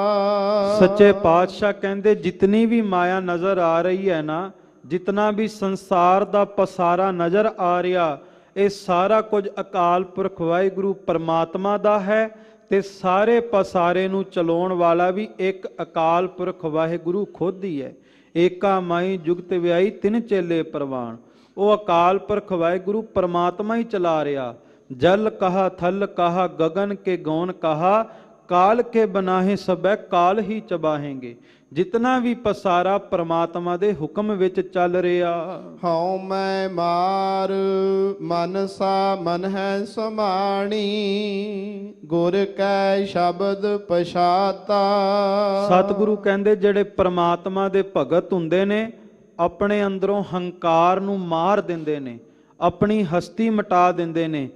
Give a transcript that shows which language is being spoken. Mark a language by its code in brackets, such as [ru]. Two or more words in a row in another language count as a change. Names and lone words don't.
[pa] ਸੱਚੇ ਪਾਤਸ਼ਾਹ ਕਹਿੰਦੇ ਜਿਤਨੀ ਵੀ ਮਾਇਆ ਨਜ਼ਰ ਆ ਰਹੀ ਹੈ ਨਾ, ਜਿਤਨਾ ਵੀ ਸੰਸਾਰ ਦਾ ਪਸਾਰਾ ਨਜ਼ਰ ਆ ਰਿਹਾ, ਇਹ ਸਾਰਾ ਕੁਝ ਅਕਾਲ ਪੁਰਖ ਵਾਹਿਗੁਰੂ ਪਰਮਾਤਮਾ ਦਾ ਹੈ ਤੇ ਸਾਰੇ ਪਸਾਰੇ ਨੂੰ ਚਲਾਉਣ ਵਾਲਾ ਵੀ ਇੱਕ ਅਕਾਲ ਪੁਰਖ ਵਾਹਿਗੁਰੂ ਖੁਦ ਹੀ ਹੈ। ਏਕਾ ਮਾਈ ਜੁਗਤ ਵਿਆਈ ਤਿਨ ਚੇਲੇ ਪ੍ਰਵਾਨ। ਉਹ ਅਕਾਲ ਪੁਰਖ ਵਾਹਿਗੁਰੂ ਪਰਮਾਤਮਾ ਹੀ ਚਲਾ ਰਿਹਾ। [bra] ਜਲ ਕਹਾ ਥਲ ਕਹਾ ਗगन के गौन कहा काल के बनाहे सबੈ काल ही चबाहेंगे। [pa] ਜਿਤਨਾ ਵੀ ਪਸਾਰਾ ਪਰਮਾਤਮਾ ਦੇ ਹੁਕਮ ਵਿੱਚ ਚੱਲ ਰਿਹਾ। ਹਉ ਮੈਂ ਮਾਰ ਮਨਸਾ ਮਨ ਹੈ ਸਮਾਣੀ ਗੁਰ ਕੈ ਸ਼ਬਦ ਪਛਾਤਾ। ਸਤਿਗੁਰੂ ਕਹਿੰਦੇ ਜਿਹੜੇ ਪਰਮਾਤਮਾ ਦੇ ਭਗਤ ਹੁੰਦੇ ਨੇ ਆਪਣੇ ਅੰਦਰੋਂ ਹੰਕਾਰ ਨੂੰ ਮਾਰ ਦਿੰਦੇ ਨੇ, ਆਪਣੀ ਹਸਤੀ ਮਿਟਾ ਦਿੰਦੇ ਨੇ।